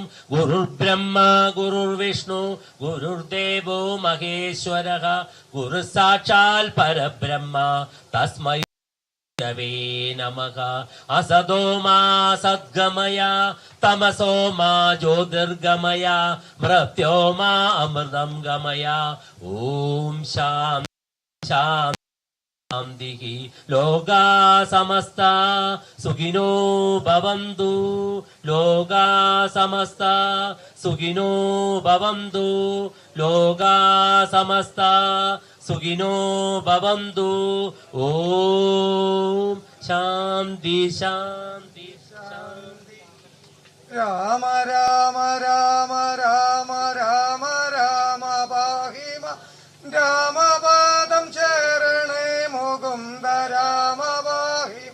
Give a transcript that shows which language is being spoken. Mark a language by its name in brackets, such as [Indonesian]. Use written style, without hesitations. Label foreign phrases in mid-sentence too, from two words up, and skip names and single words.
[Sanskrit] ഗുരുർബ്രഹ്മ ഗുരുർവിഷ്ണു ഗുരുർദേവോ മഹേശ്വരഃ ഗുരു സാക്ഷാൽ പരബ്രഹ്മ തസ്മൈ ഗുരവേ നമഃ. അസതോ മാ സദ്ഗമയ തമസോ മാ ജ്യോതിർഗമയ മൃത്യോ മാ അമൃതം ഗമയ. ഓം ശാന്തി ശാന്തി. ലോകാ സമസ്ത സുഖിനോ ഭവന്തു. ലോകാ സമസ്ത സുഖിനോ ഭവന്തു. ലോകാ സമസ്ത സുഖിനോ ഭവന്തു. ഓം ശാന്തി ശാന്തി ശാന്തി. [Malayalam] രാമ രാമ രാമ രാമ രാമ രാമ പാഹിമ രാമപാദം ചേരണേ മുകുന്ദ രാമ പാഹിമ.